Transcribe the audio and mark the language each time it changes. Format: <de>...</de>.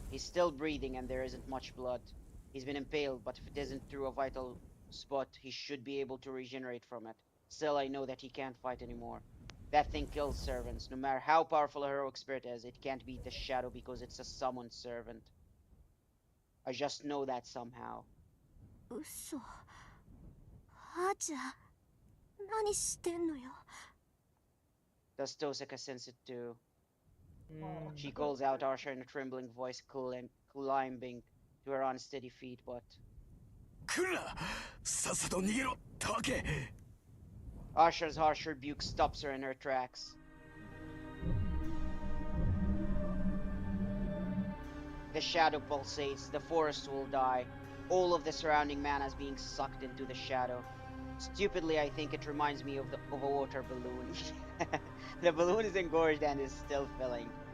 <en>He's still breathing and there isn't much blood. He's been impaled, but if it isn't through a vital spot, he should be able to regenerate from it. Still, I know that he can't fight anymore. That thing kills servants. No matter how powerful a heroic spirit is, it can't beat the shadow because it's a summoned servant. I just know that somehow.</en> <ja>嘘あーちゃん何してんのよ</ja> <en>Does Tosaka sense it too? Mm, She calls out Archer in a trembling voice, climbing to her unsteady feet, but</en> <ja>来るなさっさと逃げろたわけ</ja> <en>Archer's harsh rebuke stops her in her tracks. The shadow pulsates, the forest will die. All of the surrounding mana is being sucked into the shadow. Stupidly, I think it reminds me of a water balloon. The balloon is engorged and is still filling.</en>